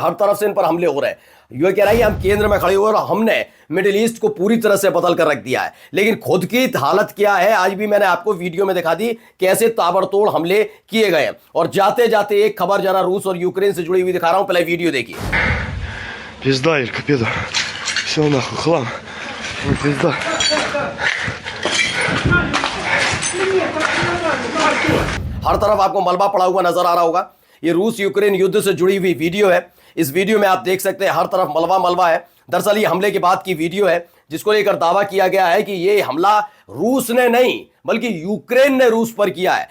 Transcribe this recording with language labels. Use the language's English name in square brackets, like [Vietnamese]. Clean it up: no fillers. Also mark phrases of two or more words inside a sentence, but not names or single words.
[Hindi] हर तरफ से इन पर हमले हो रहे हैं। ये कह रहा है हम केंद्र में खड़े हुए और हमने मिडिल ईस्ट को पूरी तरह से बदल कर रख दिया है। लेकिन खुद की हालत क्या है, आज भी मैंने आपको वीडियो में दिखा दी कैसे ताबड़तोड़ हमले किए गए हैं। और जाते जाते एक खबर जरा रूस और यूक्रेन से जुड़ी हुई दिखा रहा हूं, पहले वीडियो देखिए। [Russian] Пизда, Илька, пизда. Все нахуй, хлам. Ну, пизда. [Hindi] हर तरफ आपको मलबा पड़ा हुआ नजर आ रहा होगा। ये रूस यूक्रेन युद्ध से जुड़ी हुई वीडियो है। इस वीडियो में आप देख सकते हैं हर तरफ मलबा मलबा है। दरअसल ये हमले के बाद की वीडियो है, जिसको लेकर दावा किया गया है कि ये हमला रूस ने नहीं बल्कि यूक्रेन ने रूस पर किया है।